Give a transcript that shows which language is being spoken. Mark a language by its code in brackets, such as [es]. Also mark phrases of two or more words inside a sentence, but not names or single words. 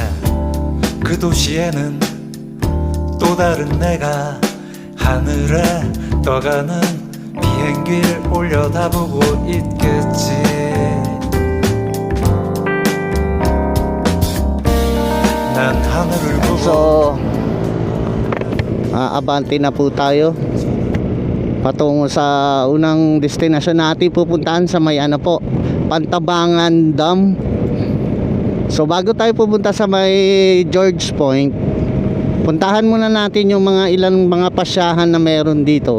[ko] 그 도시에는 또 다른 내가 하늘에 떠가는 비행기를 올려다보고 있겠지. 난 하늘을 보고. [tl] So abante na po tayo patungo sa unang destinasyon natin pupuntahan sa may ano po, Pantabangan Dam. So bago tayo pupunta sa may George Point, puntahan muna natin yung mga ilang mga pasyahan na meron dito.